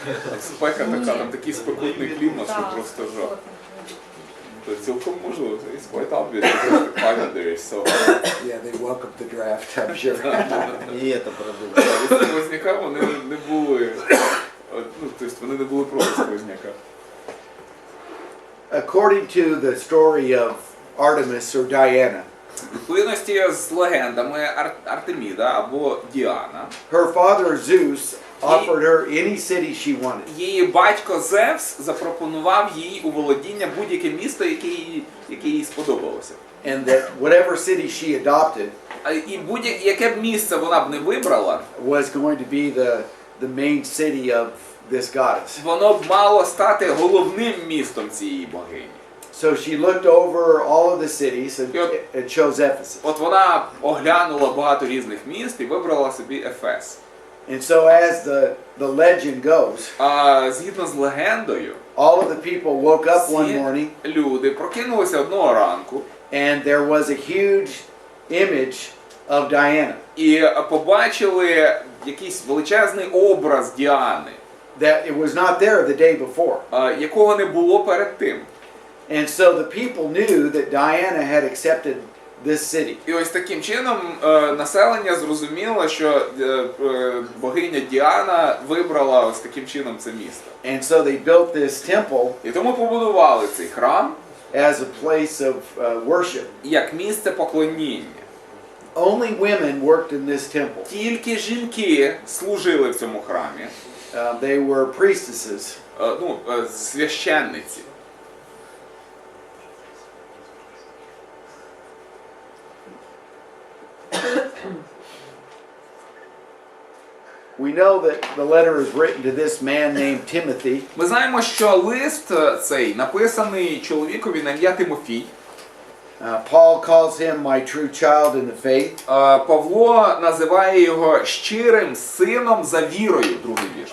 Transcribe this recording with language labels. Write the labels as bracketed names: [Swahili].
[Ukrainian] Там спека така, там такий спекотний клімат, що просто жах. [Russian] вот. [Ukrainian] То цілком можливо, [English] it's quite obvious because the climate there is so hot. Yeah, they welcomed the draft, I'm sure. [Russian] И это продумали. [Ukrainian] Ось сквозняка вони не були, ну, тобто вони не були проти сквозняка. [English] According to the story of Artemis or Diana, [Ukrainian] В відповідності з легендами Артеміда або Діана, [English] her father Zeus offered her any city she wanted. [Ukrainian] її батько Зевс запропонував їй у володіння будь-яке місто, яке їй сподобалося. [English] And that whatever city she adopted [Ukrainian] І будь-яке б місце вона б не вибрала, [English] was going to be the main city of this goddess. [Ukrainian] воно б мало стати головним містом цієї богині. [English] So she looked over all of the cities and chose Ephesus. [Ukrainian] От вона оглянула багато різних міст і вибрала собі Ефес. [English] And so as the legend goes, [Ukrainian] А згідно з легендою, [English] all of the people woke up one morning [Ukrainian] люди прокинулися одного ранку [English] and there was a huge image of Diana [Ukrainian] і побачили якийсь величезний образ Діани, [English] that it was not there the day before. [Ukrainian] якого не було перед тим. [English] And so the people knew that Diana had accepted this city. [Ukrainian] І ось таким чином населення зрозуміло, що богиня Діана вибрала ось таким чином це місто. [English] And so they built this temple [Ukrainian] І тому побудували цей храм [English] as a place of worship. [Ukrainian] як місце поклоніння. [English] Only women worked in this temple. [Ukrainian] Тільки жінки служили в цьому храмі. [English] They were priestesses. [Ukrainian] Священниці. [English] We know that the letter is written to this man named Timothy. [Ukrainian] Ми знаємо, що лист цей написаний чоловікові на ім'я Тимофій. [English] Paul calls him my true child in the faith. [Ukrainian] Павло називає його щирим сином за вірою, другий вірш.